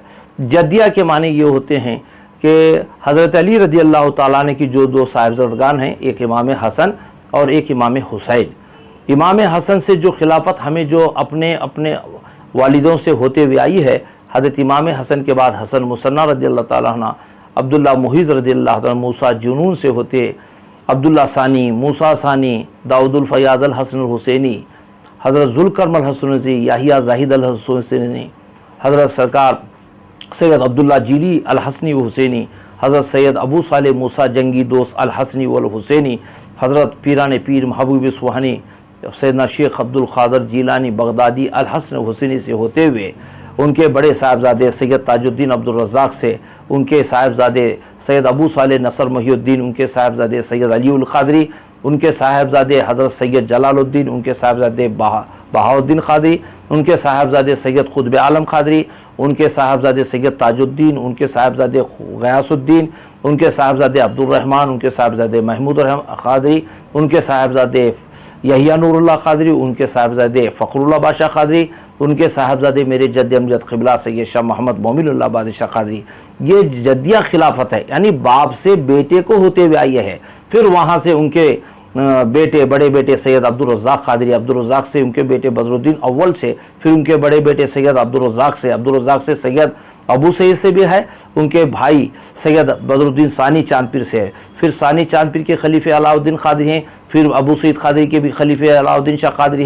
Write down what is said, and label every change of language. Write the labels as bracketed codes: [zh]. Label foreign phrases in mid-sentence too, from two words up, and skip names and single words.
[hi] जद्दिया के माने ये होते हैं कि हज़रत अली [ar] رضي الله تعالى عنه [hi] की जो 2 साहिबज़ादगान हैं, एक इमाम हसन और एक इमाम हुसैन। इमाम हसन से जो खिलाफत हमें जो अपने अपने वालिदों से होते हुए आई है, हज़रत इमाम हसन के बाद हसन मुसन्ना [ar] رضي الله تعالى عنه, [hi] अब्दुल्ला मुहीज़ [ar] رضي الله تعالى, [hi] मूसा जुनून से होते अब्दुल्ला सानी, मूसा सानी, दाऊदुल फ़याज़ अल हसन हुसैनी, हज़रत ज़ुल्करमल हसनी, याहिया ज़ाहिद अल हुसैनी, हज़रत सरकार सैयद अब्दुल्ला जीली अल हसनी व हुसैनी, हज़रत सैयद अबू साले मूसा जंगी दोस्त अल हसनी वल हुसैनी, हज़रत पीरान पीर महबूब सुहानी सैयदना शेख अब्दुल क़ादिर जीलानी बगदादी अल हसन हुसैनी से होते हुए उनके बड़े साहिबजादे सैयद ताजुद्दीन अब्दुल रज़्ज़ाक़ से, उनके साहिबजादे सैयद अबू साले नसर महिउद्दीन, उनके साहिबजादे सैयद अली उल क़ादरी, उनके साहिबजादे हज़रत सैयद जलालुद्दीन, उनके साहिबजादे बहाउद्दीन क़ादरी, उनके साहिबजादे सैयद क़ुतब आलम क़ादरी, उनके साहिबजादे सैयद ताजुद्दीन, उनके साहिबजादे गयासुद्दीन, उनके साहिबजादे अब्दुर्रहमान, उनके साहिबजादे महमूद क़ादरी, उनके साहिबजादे यहिया नूरुल्लाह क़ादरी, उनके साहिबजादे फ़खरुल्लाह बादशाह क़ादरी, उनके साहिबजादे मेरे जद्द अमजद क़िबला सैयद शाह मोहम्मद मोमिनुल्लाह बादशाह क़ादरी। ये जद्दिया खिलाफत है, यानी बाप से बेटे को होते हुए आई है। फिर वहाँ से उनके बेटे बड़े बेटे सैयद अब्दुल रज़्ज़ाक़ क़ादरी, अब्दुल रज़्ज़ाक़ से उनके बेटे बदरुद्दीन अव्वल से, फिर उनके बड़े बेटे सैयद अब्दुल रज़्ज़ाक़ से, अब्दुल रज़्ज़ाक़ से सैयद अबू सईद से भी है, उनके भाई सैयद बदरुद्दीन सानी चांदपीर से है, फिर सानी चांदपीर के खलीफे अलाउद्दीन क़ादरी हैं, फिर अबू सईद क़ादरी के भी खलीफे अलाउद्दीन शाह क़ादरी